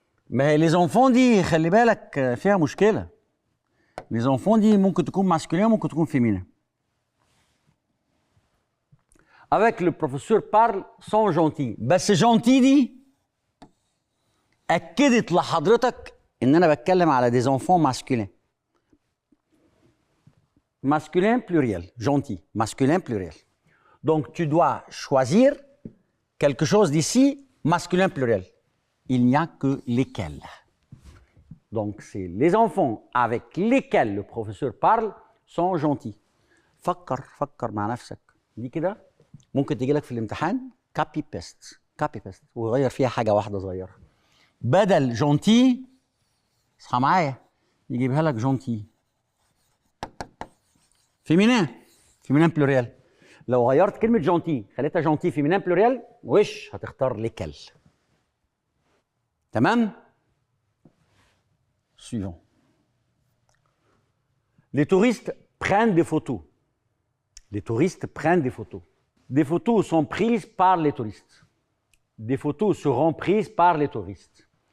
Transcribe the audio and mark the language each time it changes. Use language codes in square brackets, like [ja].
[ar] ما هي [fr] les enfants [ar] دي خلي بالك فيها مشكلة. [fr] Les enfants [ar] دي ممكن تكون ماسكولين وممكن تكون فيمينين. [fr] Avec le professeur parle sont gentils. [ar] بس gentil دي أكدت لحضرتك إن أنا بتكلم على [fr] des enfants masculins. Masculin pluriel, gentil, masculin pluriel. Donc tu dois choisir quelque chose d'ici, masculin pluriel. Il n'y a que lesquels. Donc c'est les enfants avec lesquels le professeur parle sont gentils. [ar] فكر مع نفسك. دي كده ممكن تيجي لك في الامتحان كابي بيست وغير فيها حاجة واحدة صغيرة. بدل جونتي اصحى معايا يجيبها لك جونتي. فيمينين بلوريال. لو غيرت كلمة جونتي خليتها جونتي فيمينين بلوريال وش هتختار ليكل. تمام؟ [fr] Suivant. Les touristes prennent des photos. Les touristes prennent des photos. Des photos sont prises par les touristes. Des photos seront prises par les touristes.